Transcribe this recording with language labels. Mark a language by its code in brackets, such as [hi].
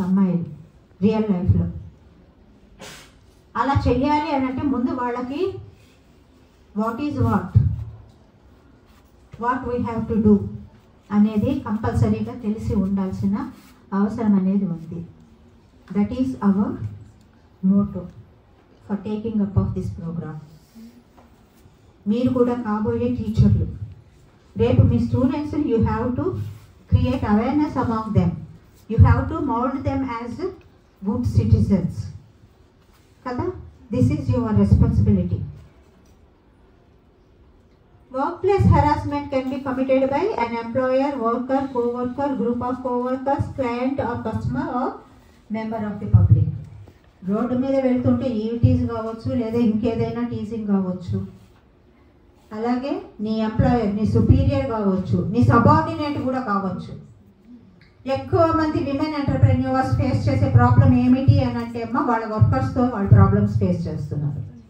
[te] అమ్మాయిలు రియల్ లైఫ్లో అలా చెయ్యాలి అని అంటే ముందు వాళ్ళకి [en] what is what we have to do [te] అనేది కంపల్సరీగా తెలిసి ఉండాల్సిన అవసరం అనేది ఉంది. [en] That is our motto for taking up of this programme. [te] మీరు కూడా కాబోయే టీచర్లు, రేపు మీ students [en] You have to create awareness among them. You have to mold them as good citizens. Kada? This is your responsibility. Workplace harassment can be committed by an employer, worker, co-worker, group of co-workers, client or customer or member of the public. [te] Road మీద వెళ్తుంటే ఈవిటీజ్ కావచ్చు లేదా ఇంకేదైనా teasing కావచ్చు. అలాగే నీ employer, నీ superior కావచ్చు, నీ సబార్డినేట్ కూడా కావచ్చు. ఎక్కువ మంది విమెన్ ఎంటర్ప్రెన్యూర్స్ ఫేస్ చేసే ప్రాబ్లం ఏమిటి అని అంటే అమ్మ వాళ్ళ వర్కర్స్తో వాళ్ళ ప్రాబ్లమ్స్ ఫేస్ చేస్తున్నారు.